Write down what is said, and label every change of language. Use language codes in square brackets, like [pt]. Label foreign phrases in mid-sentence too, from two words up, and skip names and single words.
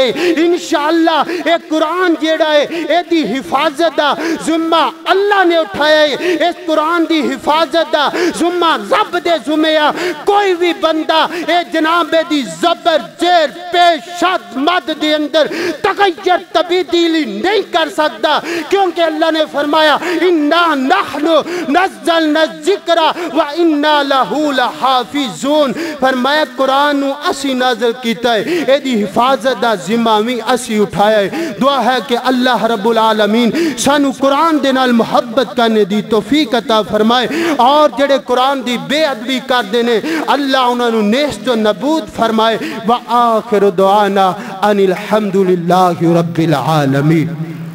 [pa] ان شاء اللہ ایہ قرآن جیہڑا ہے ایہدی حفاظت دا ذمہ اللہ نے اٹھایا ہے. اس قرآن دی حفاظت دا ذمہ رب دے ذمے آ. کوئی بھی بندہ اے جناب دی زبر زیر پیش شد مد دے اندر تغیر تبدیلی نہیں کر سکتا کیونکہ اللہ نے فرمایا [ar] إنا نحن نزلنا الذكر وإنا له لحافظون. [pa] فرمایا قرآن نوں اسی نازل کیتا ہے، ایہدی حفاظت دا ذمہ بھی اسی اٹھایا ہے. دعا ہے کہ اللہ [ar] رب العالمین [pa] سانوں قرآن دے نال محبت کرنے دی توفیق عطا فرمائے اور جیہڑے قرآن دی بے ادبی کردے نے اللہ انہاں نوں نیست نبود فرمائے. [ar] وآخر دعوانا أن الحمد لله رب العالمين.